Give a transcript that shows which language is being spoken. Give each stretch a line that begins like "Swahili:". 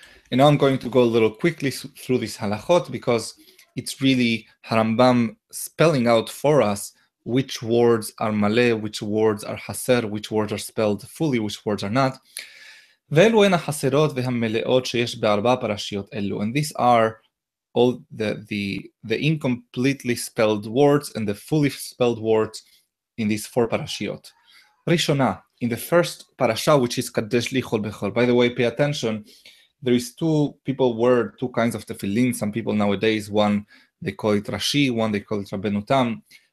English: And now I'm going to go a little quickly through this halachot, because it's really Harambam spelling out for us which words are maleh, which words are haser, which words are spelled fully, which words are not.
Hebrew: ואלו הן החסרות והמלאות שיש ב4 פרשיות אלו.
English: And these are all the incompletely spelled words and the fully spelled words in these 4 parashiot. Rishona, in the first parasha, which is Kadesh li chol bechol. By the way, pay attention. There is people wear 2 kinds of tefillin. Some people nowadays, one they call it Rashi, one they call it Rabbeinu Tam.